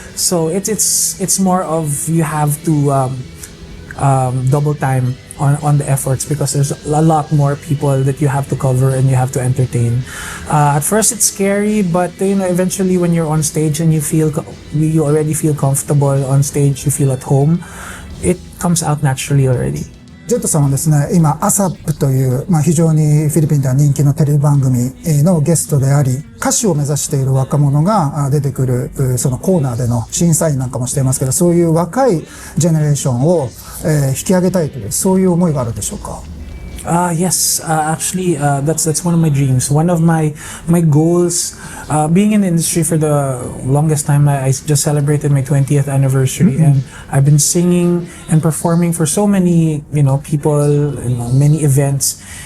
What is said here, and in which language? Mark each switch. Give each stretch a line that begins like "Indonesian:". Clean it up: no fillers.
English: So it's more of, you have to double time on the efforts, because there's a lot more people that you have to cover and you have to entertain. At first it's scary, but eventually when you're on stage and you already feel comfortable on stage, you feel at home, it comes out naturally already.
Japanese: ジェットさんはですね、今、アサップという、非常にフィリピンでは人気のテレビ番組のゲストであり、歌手を目指している若者が出てくる、そのコーナーでの審査員なんかもしていますけど、そういう若いジェネレーションを、引き上げたいという、そういう思いがあるでしょうか
English: ？Yes, actually, that's one of my dreams. One of my goals, being in the industry for the longest time. I just celebrated my 20th anniversary, and I've been singing and performing for so many, people, many events.